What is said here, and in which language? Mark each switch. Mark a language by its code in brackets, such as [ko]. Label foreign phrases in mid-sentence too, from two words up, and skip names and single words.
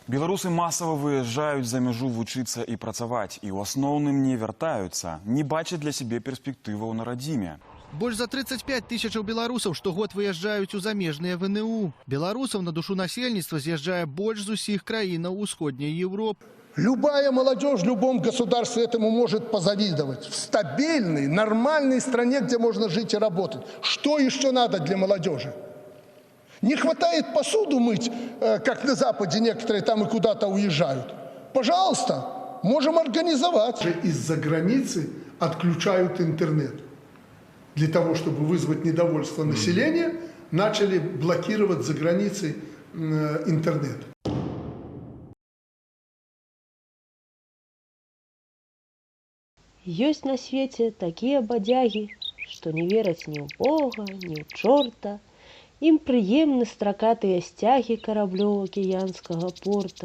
[be] Беларусы масава выязджаюць за мяжу вучыцца і працаваць, і ў асноўным не вяртаюцца, не бачаць для сябе перспектываў на радзіме. Больш за 35 тысячаў беларусаў штогод выязджаюць у замежныя ВНУ. Беларусаў на душу насельніцтва з'язджае больш з усіх краінаў усходняй Европы. [ru] Любая молодежь в любом государстве этому может позавидовать. В стабильной, нормальной стране, где можно жить и работать. Что еще надо для молодежи? Не хватает посуду мыть, как на Западе некоторые там и куда-то уезжают. Пожалуйста, можем организовать. Из-за границы отключают интернет. Для того, чтобы вызвать недовольство населения, начали блокировать за границей интернет. [be] Ёсць на свеце такія бадзягі, што не вераць ні ў Бога, ні ў чорта. Ім прыемны стракатыя сцягі караблёў акіянскага порта.